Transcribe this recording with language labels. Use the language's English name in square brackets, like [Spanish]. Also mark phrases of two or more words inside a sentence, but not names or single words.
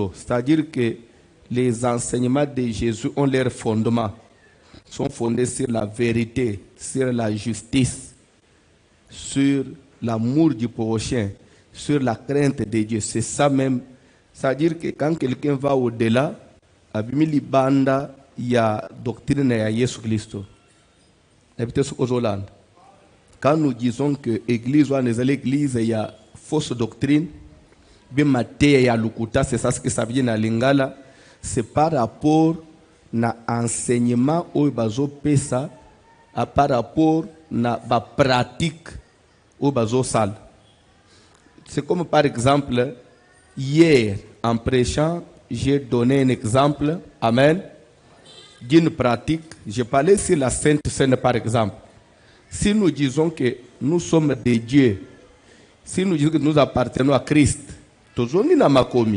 [French] C'est-à-dire que les enseignements de Jésus ont leur fondement. Sont fondés sur la vérité, sur la justice, sur l'amour du prochain, sur la crainte de Dieu. C'est ça même. C'est-à-dire que quand quelqu'un va au-delà, [Lingala] abimili banda ya doctrine ya Yesu Kristo. [French] Quand nous disons que l'église il y a fausse doctrine, bien Matthieu [Lingala] ya lukuta, [French] c'est ça ce que ça vient à lingala, c'est par rapport [Lingala] na enseignement ou bazo pesa, [French] par rapport [Lingala] na ba pratique ou bazo sal. [French] C'est comme par exemple, hier, en prêchant, j'ai donné un exemple, amen, d'une pratique. J'ai parlé sur la Sainte Seine par exemple. Si nous disons que nous sommes des dieux, si nous disons que nous appartenons à Christ, toujours nous n'avons pas commis.